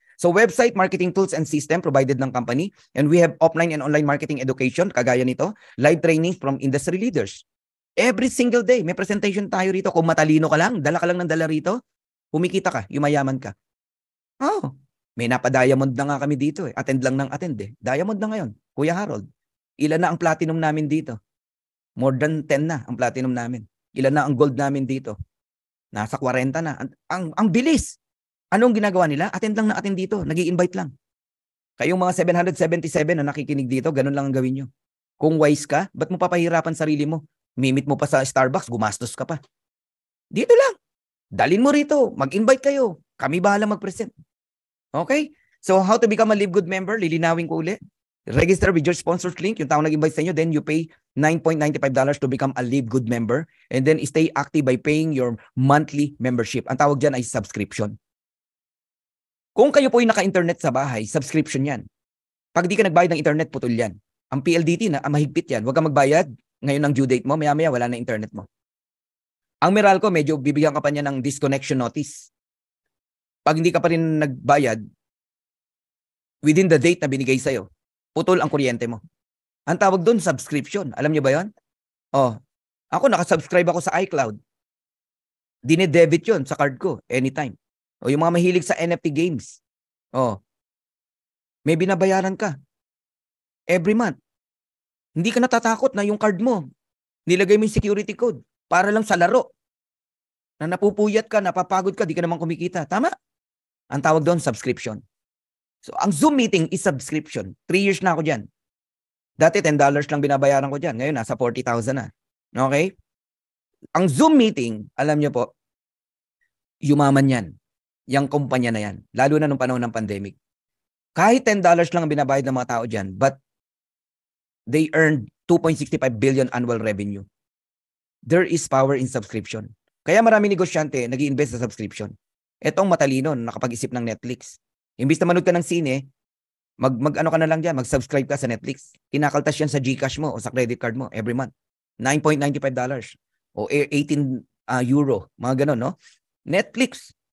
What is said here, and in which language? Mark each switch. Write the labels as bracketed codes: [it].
[en] So website, marketing tools, and system provided ng company. And we have offline and online marketing education, [tl] kagaya nito. [en] Live training from industry leaders. Every single day, [tl] may presentation tayo rito. Kung matalino ka lang, dala ka lang ng dala rito, humikita ka, yumayaman ka. May napa-diamond na nga kami dito eh. Attend lang ng attend eh. Diamond na ngayon, Kuya Harold. Ilan na ang platinum namin dito? More than 10 na ang platinum namin. Ilan na ang gold namin dito? Nasa 40 na. Ang bilis. Anong ginagawa nila? Attend lang na attend dito. Nag-i-invite lang. Kayong mga 777 na nakikinig dito, ganun lang ang gawin nyo. Kung wise ka, ba't mo papahirapan sarili mo? Mimit mo pa sa Starbucks, gumastos ka pa. Dito lang. Dalin mo rito. Mag-invite kayo. Kami bahala mag-present. Okay? [en] So, how to become a Live Good member? [tl] Lilinawin ko ulit. [en] Register with your sponsors link. [tl] Yung taong nag-invite sa inyo, [en] then you pay $9.95 to become a Live Good member. And then stay active by paying your monthly membership. [tl] Ang tawag dyan ay subscription. Kung kayo po ay naka-internet sa bahay, subscription yan. Pag di ka nagbayad ng internet, putol yan. Ang PLDT na, mahigpit yan. Huwag ka magbayad. Ngayon ang due date mo, maya-maya wala na internet mo. Ang Meralco, medyo bibigyan ka pa niya ng disconnection notice. Pag hindi ka pa rin nagbayad, [en] within the date [tl] na binigay sa'yo, putol ang kuryente mo. Ang tawag doon, subscription. Alam niyo ba yon? Ako nakasubscribe ako sa iCloud. Dinedebit yon sa card ko anytime. Yung mga mahilig sa NFT games. May binabayaran ka every month. Hindi ka natatakot na yung card mo, nilagay mo yung security code para lang sa laro. Na napupuyat ka, napapagod ka, di ka naman kumikita. Tama? Ang tawag doon, subscription. So, ang Zoom meeting is subscription. 3 years na ako dyan. Dati, $10 lang binabayaran ko dyan. Ngayon, nasa 40,000 na. Okay? Ang Zoom meeting, alam nyo po, yumaman yan. Yang kumpanya na yan. Lalo na nung panahon ng pandemic. Kahit $10 lang ang binabayad ng mga tao dyan, [en] but they earned 2.65 billion annual revenue. There is power in subscription. [tl] Kaya marami negosyante nag-i-invest sa subscription. Etong matalino, nakapag-isip ng Netflix. Imbis na manood ka ng sine, mag-ano ka na lang dyan, mag-subscribe ka sa Netflix. Kinakaltas yan sa GCash mo o sa credit card mo every month. $9.95 o 18 euro, mga ganon, no? Netflix.